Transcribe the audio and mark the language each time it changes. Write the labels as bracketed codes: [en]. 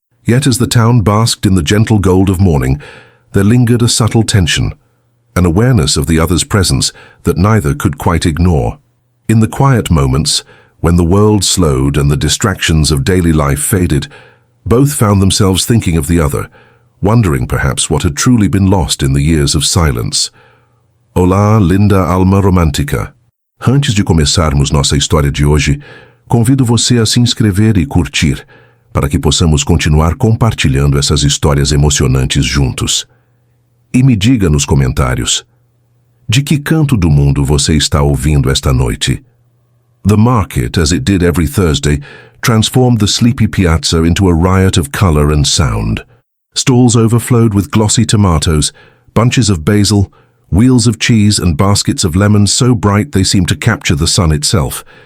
[en] Yet as the town basked in the gentle gold of morning, there lingered a subtle tension, an awareness of the other's presence that neither could quite ignore. In the quiet moments, When the world slowed and the distractions of daily life faded, both found themselves thinking of the other, wondering perhaps what had truly been lost in the years of silence. [pt] Olá, linda alma romântica. Antes de começarmos nossa história de hoje, convido você a se inscrever e curtir, para que possamos continuar compartilhando essas histórias emocionantes juntos. E me diga nos comentários, de que canto do mundo você está ouvindo esta noite? [en] The market, as it did every Thursday, transformed the sleepy piazza into a riot of color and sound. Stalls overflowed with glossy tomatoes, bunches of basil, wheels of cheese and baskets of lemons so bright they seemed to capture the sun itself.